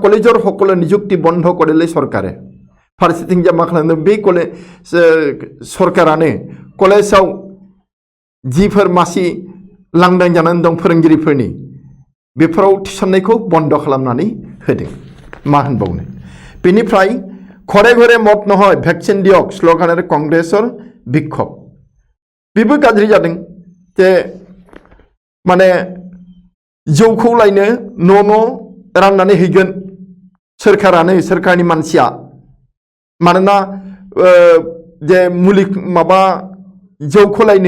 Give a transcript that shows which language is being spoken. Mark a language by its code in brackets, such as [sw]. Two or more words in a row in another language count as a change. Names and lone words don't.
[as] কলেজৰ সকলো নিযুক্তি বন্ধ কৰিলে চৰকাৰে [brx] फारसेथिं जा मा खालामदों बे कलेज सरकारानो कलेजाव जिफोर मासि लांदां जानानै दं फोरोंगिरिफोरनि बेफोराव थिसननायखौ बन्द खालामनानै होदों मा होनबावनो बेनिफ्राय [as] ঘৰে ঘৰে মত নহয় ভ্যাকসিন দিয়ক স্লোগানেৰে কংগ্ৰেছৰ বিক্ষোভ [brx] बेबो गाज्रि जादों जे माने जौखौ लायनो न' राननानै हैगोन सोरखारानो सोरखारनि मानसिया मानोना जे मुलि माबा जौखौ लायनो